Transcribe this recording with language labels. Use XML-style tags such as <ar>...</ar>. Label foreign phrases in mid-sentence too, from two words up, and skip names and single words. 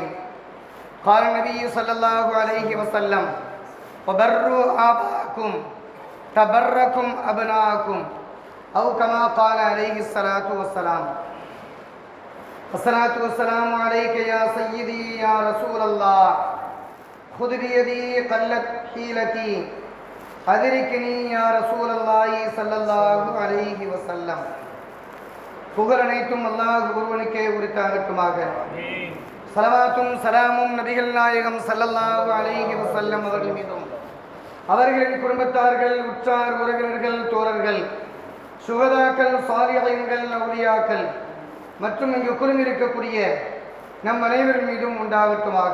<ar>قال النبي صلى الله عليه وسلم: وبروا آباءكم تبركم أبناءكم، أو كما قال عليه الصلاة والسلام. الصلاة والسلام عليك يا سيدي يا رسول الله، خذ بيدي قلت حيلتي أدركني يا رسول الله صلى الله عليه وسلم.</ar> <ta>புகழ் அனைத்தும் அல்லாஹ் ஒருவனுக்கே உரித்தாகட்டுமாக. ஸலவாத்தும் ஸலாமும் நபிகள் நாயகம்</ta> <ar>صلى الله عليه وسلم</ar> <ta>அவர்கள் மீதும், அவர்களின் குடும்பத்தார்கள், உற்றார் உறவினர்கள், தோழர்கள், சுஹதாக்கள், சாலிஹீன்கள், அவுலியாக்கள் மற்றும் இங்கு குழுமிருக்கக்கூடிய நம் அனைவரின் மீதும் உண்டாகட்டுமாக.</ta>